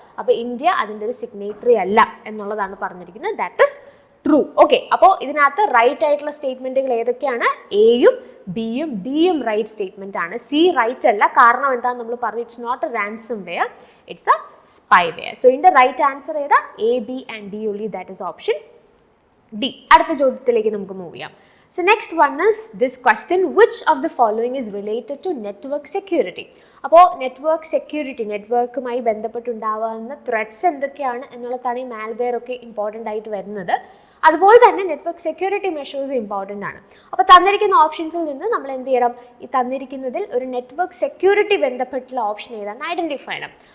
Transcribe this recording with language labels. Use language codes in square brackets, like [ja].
[ml] അപ്പോൾ ഇന്ത്യ അതിൻ്റെ ഒരു സിഗ്നേറ്ററി അല്ല എന്നുള്ളതാണ് പറഞ്ഞിരിക്കുന്നത്. [en] That is true. [ml] ഓക്കെ, അപ്പോൾ ഇതിനകത്ത് റൈറ്റ് ആയിട്ടുള്ള സ്റ്റേറ്റ്മെൻറ്റുകൾ ഏതൊക്കെയാണ്? എയും ബിയും ഡിയും റൈറ്റ് സ്റ്റേറ്റ്മെന്റ് ആണ്. സി റൈറ്റ് അല്ല. കാരണം എന്താണെന്ന് നമ്മൾ പറഞ്ഞു, [en] It's not a ransomware, it's a spyware. [ml] So ഇതിന്റെ റൈറ്റ് ആൻസർ ഏതാ? A, B and D [en] only, that is option D. [ml] അടുത്ത ചോദ്യത്തിലേക്ക് നമുക്ക് മൂവ് ചെയ്യാം. [en] So next one is this question, which of the following is related to network security? [ml] അപ്പോൾ network security, നെറ്റ്വർക്കുമായി ബന്ധപ്പെട്ടുണ്ടാവുന്ന threads എന്തൊക്കെയാണ് എന്നുള്ളതാണ് ഈ മാൽവെയർ ഒക്കെ ഇമ്പോർട്ടൻ്റ് ആയിട്ട് വരുന്നത്. അതുപോലെ തന്നെ നെറ്റ്വർക്ക് സെക്യൂരിറ്റി മെഷേഴ്സ് ഇമ്പോർട്ടൻ്റ് ആണ്. അപ്പോൾ തന്നിരിക്കുന്ന ഓപ്ഷൻസിൽ നിന്ന് നമ്മൾ എന്ത് ചെയ്യണം? ഈ തന്നിരിക്കുന്നതിൽ ഒരു നെറ്റ്വർക്ക് സെക്യൂരിറ്റി ബന്ധപ്പെട്ടുള്ള ഓപ്ഷൻ ഏതാണെന്ന് ഐഡൻറ്റിഫൈ ചെയ്യണം.